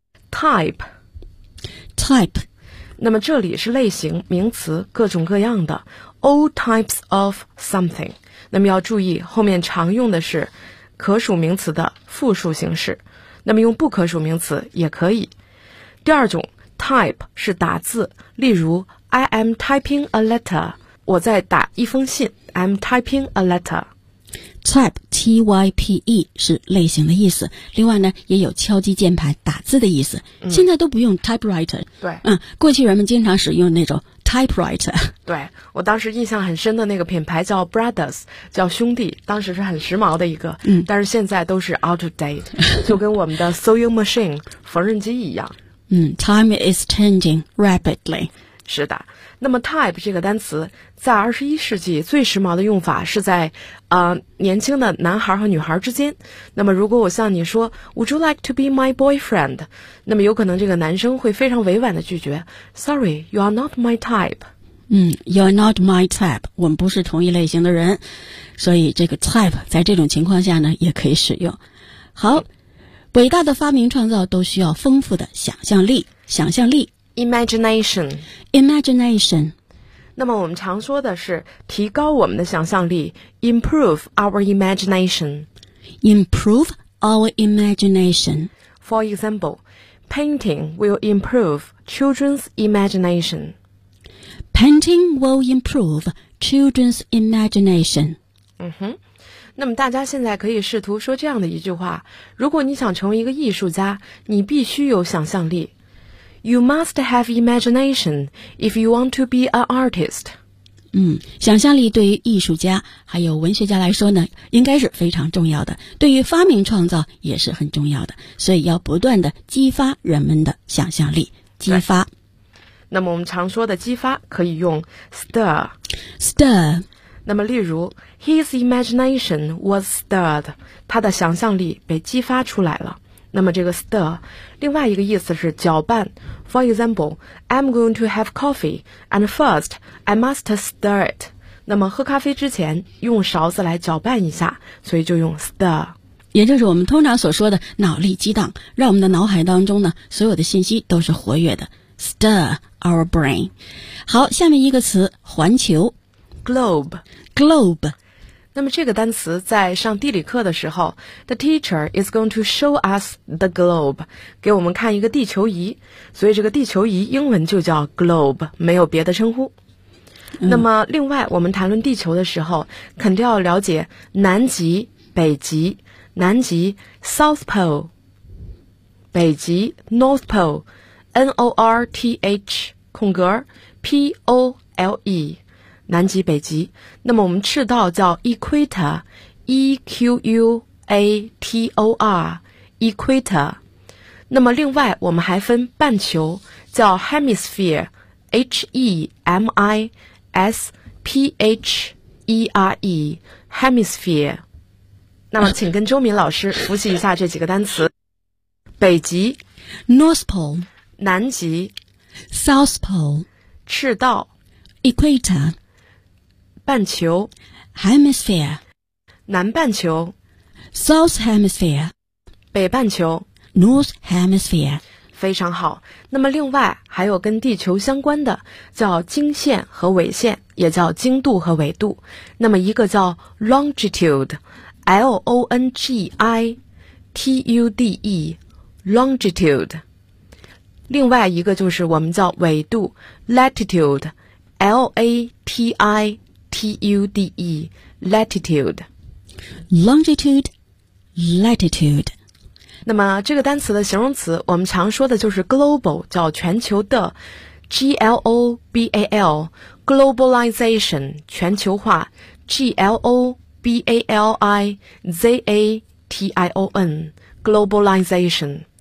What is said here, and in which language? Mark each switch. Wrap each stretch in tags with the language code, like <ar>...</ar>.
<en>Type，</en> <zh>那么这里是类型名词，各种各样的，</zh> <en>all types of something。</en> <zh>那么要注意后面常用的是可数名词的复数形式，那么用不可数名词也可以。第二种 type 是打字，例如</zh> <en>I am typing a letter，</en> <zh>我在打一封信，</zh> <en>I'm typing a letter。</en> <zh>type T-Y-P-E 是类型的意思，另外呢也有敲击键盘打字的意思。现在都不用 typewriter。对，过去人们经常使用那种 typewriter。对，我当时印象很深的那个品牌叫 Brothers， 叫兄弟，当时是很时髦的一个。但是现在都是</zh> <en>out of date，</en> <zh>就跟我们的 sewing machine 缝纫机一样。</zh> <en>Time is changing rapidly。</en> <zh>是的。那么 type 这个单词在21世纪最时髦的用法是在年轻的男孩和女孩之间。那么如果我向你说</zh> <en>Would you like to be my boyfriend，</en> <zh>那么有可能这个男生会非常委婉的拒绝，</zh> <en>Sorry， you are not my type。 You are not my type，</en> <zh>我们不是同一类型的人。所以这个 type 在这种情况下呢也可以使用。好，伟大的发明创造都需要丰富的想象力。想象力</zh> <en>Imagination， imagination。</en> <zh>那么我们常说的是提高我们的想象力，</zh> <en>improve our imagination， improve our imagination。 For example， painting will improve children's imagination， painting will improve children's imagination.</en> <zh>嗯哼，那么大家现在可以试图说这样的一句话：如果你想成为一个艺术家，你必须有想象力。</zh> <en>You must have imagination if you want to be an artist.</en> <zh>想象力对于艺术家还有文学家来说呢，应该是非常重要的，对于发明创造也是很重要的，所以要不断的激发人们的想象力，激发。那么我们常说的激发可以用 stir.</zh> <en>Stir.</en> <zh>那么例如</zh> <en>his imagination was stirred.</en> <zh>他的想象力被激发出来了。那么这个 stir 另外一个意思是搅拌。</zh> <en>For example, I'm going to have coffee, and first, I must stir it.</en> <zh>那么喝咖啡之前用勺子来搅拌一下，所以就用 stir。也就是我们通常所说的脑力激荡，让我们的脑海当中呢所有的信息都是活跃的。</zh> <en>stir our brain。</en> <zh>好，下面一个词，环球。</zh> <en>globe。 globe。</en> <zh>那么这个单词在上地理课的时候</zh> <en>The teacher is going to show us the globe，</en> <zh>给我们看一个地球仪，所以这个地球仪英文就叫 globe， 没有别的称呼。那么另外我们谈论地球的时候肯定要了解南极、北极。南极 South Pole， 北极 North Pole， N-O-R-T-H 空格 P-O-L-E，南极、北极。那么我们赤道叫 equator， E-Q-U-A-T-O-R， equator。那么另外我们还分半球叫 hemisphere， H-E-M-I-S-P-H-E-R-E， hemisphere。那么请跟周敏老师复习一下这几个单词。北极</zh> <en>North Pole，</en> <zh>南极</zh> <en>South Pole，</en> <zh>赤道</zh> <en>equator，</en> <zh>半球</zh> <en>hemisphere，</en> <zh>南半球</zh> <en>south hemisphere，</en> <zh>北半球</zh> <en>north hemisphere。</en> <zh>非常好。那么另外还有跟地球相关的叫经线和纬线，也叫经度和纬度。那么一个叫 longitude， L-O-N-G-I-T-U-D-E， longitude。另外一个就是我们叫纬度 latitude， L-A-T-I T-U-D-E Latitude</zh> <en>Longitude Latitude。</en> <zh>那么这个单词的形容词我们常说的就是 global， 叫全球的 G-L-O-B-A-L Globalization， 全球化 G-L-O-B-A-L-I-Z-A-T-I-O-N Globalization。</zh>